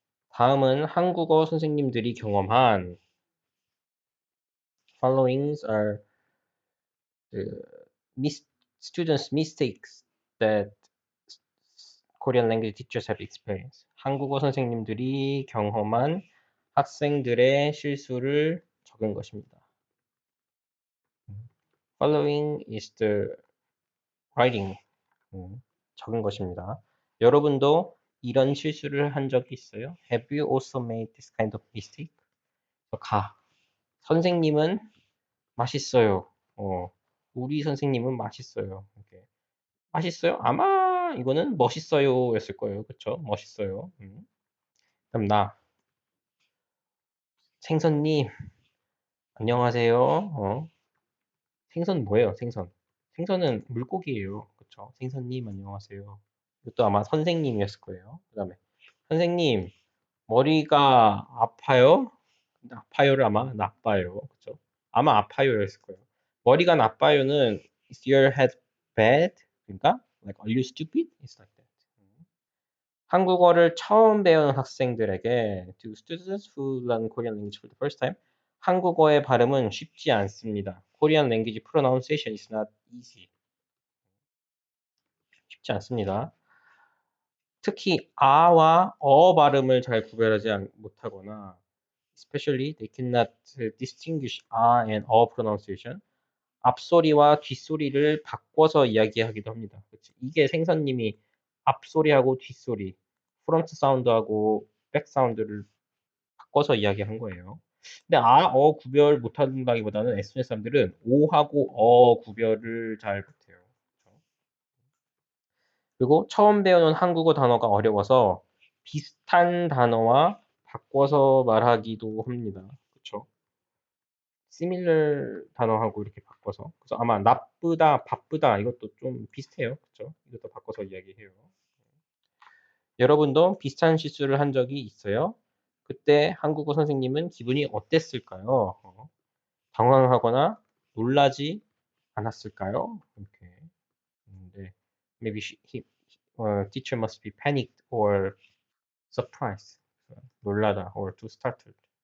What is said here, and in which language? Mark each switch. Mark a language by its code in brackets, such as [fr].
[ko] 다음은 한국어 선생님들이 경험한 [en] followings are the students' mistakes that Korean language teachers have experienced. [ko] 한국어 선생님들이 경험한 학생들의 실수를 적은 것입니다. [en] Following is the writing. [ko] 적은 것입니다. 여러분도 이런 실수를 한 적이 있어요? [en] Have you also made this kind of mistake? [ko] 선생님은 맛있어요. 우리 선생님은 맛있어요. 이렇게. 맛있어요? 아마 아마 이거는 멋있어요 였을 거예요. 그쵸? 멋있어요. 그럼 나 생선님 안녕하세요. 생선 뭐예요? 생선. 생선은 물고기예요. 그쵸? 생선님 안녕하세요. 이것도 아마 선생님이었을 거예요. 그다음에 선생님 머리가 아파요? 근데 아파요를 아마 나빠요. 그쵸? 아마 아파요였을 거예요. 머리가 나빠요는 [en] Is your head bad? [ko] 그러니까 [en] like Are you stupid? It's like that. [ko] 한국어를 처음 배우는 학생들에게 [en] to students who learn Korean language for the first time [ko] 한국어의 발음은 쉽지 않습니다. [en] Korean language pronunciation is not easy. [ko] 쉽지 않습니다. 특히 아와 어 발음을 잘 구별하지 못하거나 [en] especially they cannot distinguish a and 어 pronunciation [ko] 앞소리와 뒷소리를 바꿔서 이야기하기도 합니다. 그치? 이게 생선님이 앞소리하고 뒷소리 프론트 사운드하고 백 사운드를 바꿔서 이야기한 거예요. 근데 아, 어 구별 못한다기보다는 에스토니아 사람들은 오하고 어 구별을 잘 못해요. 그쵸? 그리고 처음 배우는 한국어 단어가 어려워서 비슷한 단어와 바꿔서 말하기도 합니다. 그쵸? similar 단어하고 이렇게 바꿔서. 그래서 아마 나쁘다, 바쁘다 이것도 좀 비슷해요. 그쵸? 이것도 바꿔서 이야기해요. 여러분도 비슷한 실수를 한 적이 있어요? 그때 한국어 선생님은 기분이 어땠을까요? 당황하거나 놀라지 않았을까요? 이렇게. 네. [en] Maybe teacher must be panicked or surprised. 놀라다 or too startled.